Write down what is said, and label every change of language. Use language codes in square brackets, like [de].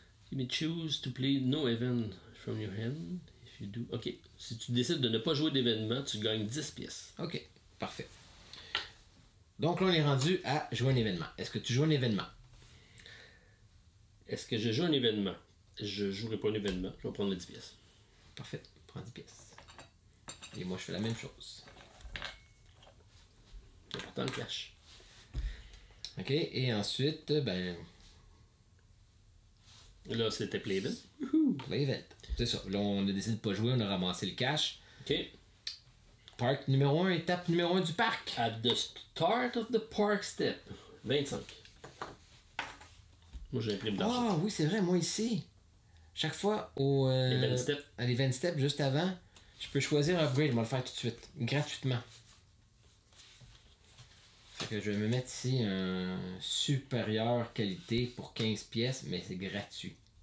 [en] You may choose to play no event from your hand. If you do... OK. [fr] Si tu décides de ne pas jouer d'événement, tu gagnes 10 pièces. OK, parfait. Donc là, on est rendu à jouer un événement. Est-ce que tu joues un événement? Est-ce que je joue un événement? Je ne jouerai pas un événement. Je vais prendre les 10 pièces. Parfait. Prends 10 pièces. Et moi, je fais la même chose. C'est important le cash. OK. Et ensuite, ben... Là, c'était Play Event. Play Event. C'est ça. Là, on a décidé de ne pas jouer. On a ramassé le cash. OK. Parc numéro 1, étape numéro 1 du parc. [en] At the start of the park step. 25. [fr] Moi, j'ai imprime d'argent. Ah oui, c'est vrai, moi ici. Chaque fois à l'event step, juste avant, je peux choisir un upgrade, je vais le faire tout de suite, gratuitement. Fait que je vais me mettre ici un supérieur qualité pour 15 pièces, mais c'est gratuit.